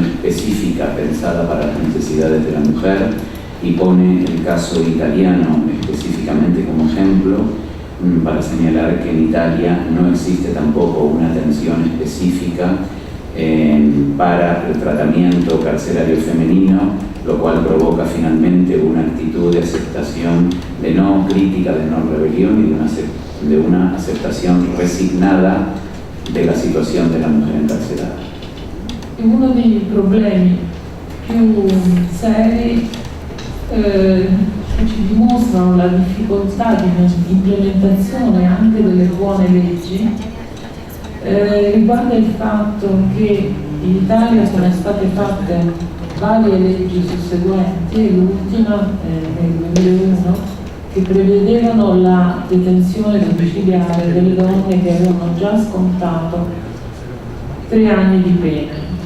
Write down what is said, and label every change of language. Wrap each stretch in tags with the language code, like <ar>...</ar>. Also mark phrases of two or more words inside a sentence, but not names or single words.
<es>específica pensada para las necesidades de la mujer, y pone el caso italiano específicamente como ejemplo para señalar que en Italia no existe tampoco una atención específica para el tratamiento carcelario femenino, lo cual provoca finalmente una actitud de aceptación, de no crítica, de no rebelión y de una aceptación resignada de la</es> <it>situazione della</it> <es>mujer incarcerata.</es> <it>Uno dei problemi più seri ci dimostrano la difficoltà di implementazione anche delle buone leggi riguarda il fatto che in Italia sono state fatte varie leggi susseguenti, l'ultima nel 2001 che prevedevano la detenzione domiciliare delle donne che avevano già scontato 3 anni di pena.</it>